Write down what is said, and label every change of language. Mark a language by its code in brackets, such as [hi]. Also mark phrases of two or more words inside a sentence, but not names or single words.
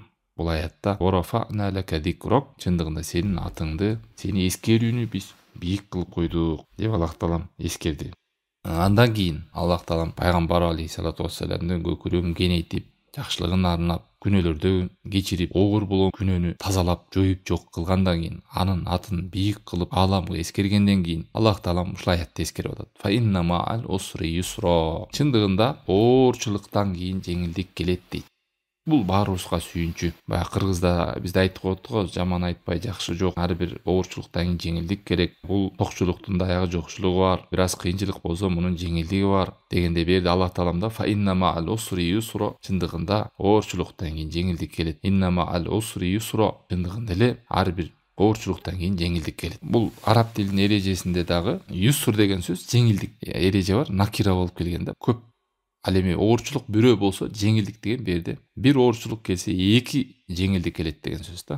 [ky] Бул аятта [ar] «ورفعنا لك ذكرك», [ky] чындыгында сенин атыңды, сени эскерүүнү биз бийик кылып койдук деп Аллах таалам эскерди. Андан кийин Аллах таалам пайгамбар [ar] عليه الصلاة والسلام [ky] көкүрөгүн кеңейтип, жакшылыгын арнап, күнөөлөрдөн кечирип, оор болгон күнөөнү тазалап, жоюп жок кылгандан кийин, анын атын бийик кылып ааламга эскергенден кийин Аллах таалам ушул аятты эскерип атат. [ar] فإن مع العسر يسرا. [ky] Чындыгында оорчулуктан кийин жеңилдик келет дейт. Бул баарыбызга сүйүнчү. Баягы кыргызда бизде айтып коет го, жаман айтпай жакшы жок. Ар бир оорчулуктан кийин жеңилдик керек. Бул токчулуктун аягы жокчулугу бар. Бир аз кыйынчылык болсо мунун жеңилдиги бар дегенде берди Аллах таалам да [ar] فإن مع العسر يسرا. [ky] Чындыгында оорчулуктан кийин жеңилдик келет. [ar] إن مع العسر يسرا. [ky] Чындыгында эле ар бир оорчулуктан кийин жеңилдик келет. Бул араб тилинин эрежесинде дагы юср деген сөз жеңилдик эреже бар, накира болуп келген да, көп. Ал эми оорчулук бирөө болсо жеңилдик деген берди. Бир оорчулук келсе эки жеңилдик келет деген сөз да.